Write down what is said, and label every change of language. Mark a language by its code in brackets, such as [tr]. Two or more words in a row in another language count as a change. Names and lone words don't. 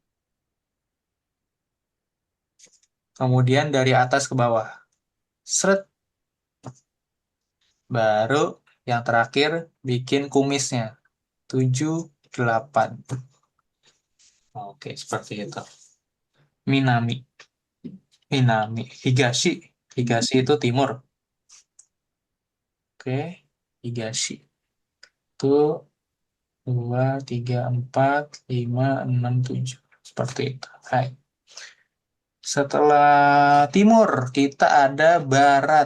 [id] Kemudian dari atas ke bawah. Seret, baru yang terakhir bikin kumisnya. 7, 8. Oke, seperti itu. [ja] 南。南。東. [id] Higashi itu timur. Oke. Higashi. Itu 2, 3, 4, 5, 6, 7. Seperti itu. Hai. Setelah timur, kita ada barat.